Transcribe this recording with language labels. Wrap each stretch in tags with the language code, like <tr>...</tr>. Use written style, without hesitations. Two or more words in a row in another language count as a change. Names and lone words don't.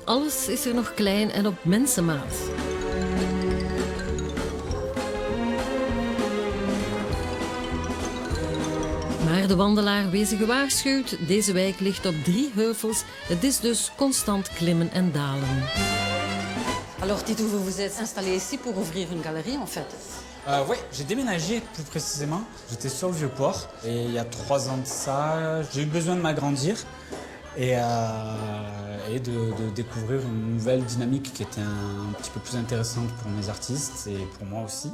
<nl>Alles is er nog klein en op mensenmaat. Maar de wandelaar wezen gewaarschuwd, deze wijk ligt op 3 heuvels. Het is dus constant klimmen en dalen.</nl> <fr>Alors dites-vous, vous vous êtes installé ici pour ouvrir une galerie en fait? Oui, j'ai déménagé plus précisément. J'étais sur le Vieux-Port et il y a 3 ans de ça, j'ai eu besoin de m'agrandir et de découvrir une nouvelle dynamique qui était un petit peu plus intéressante pour mes artistes et pour moi aussi.</fr>